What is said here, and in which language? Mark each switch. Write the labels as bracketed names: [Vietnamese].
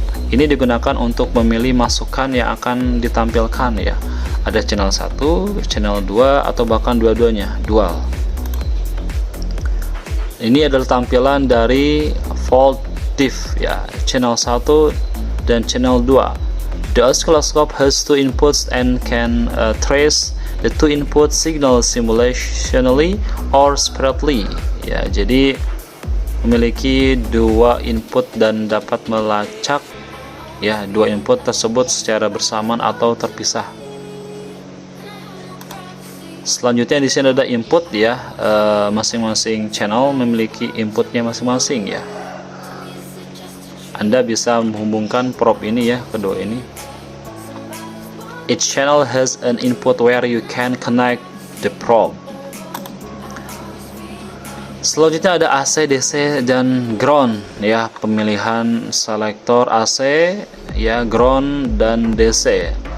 [Indonesian] Ini digunakan untuk memilih masukan yang akan ditampilkan ya. Ada channel 1, channel 2 atau bahkan dua-duanya, dual. Ini adalah tampilan dari volt diff ya, channel 1 dan channel 2. [English] The oscilloscope has two inputs and can trace the two input signal simultaneously or separately ya. [Indonesian] Jadi memiliki dua input dan dapat melacak ya dua input tersebut secara bersamaan atau terpisah. Selanjutnya di sini ada input ya, masing-masing channel memiliki inputnya masing-masing ya. Anda bisa menghubungkan probe ini ya, kedua ini. [English] Each channel has an input where you can connect the probe. [Indonesian] Selanjutnya ada AC, DC, dan ground ya, pemilihan selektor AC ya, ground dan DC.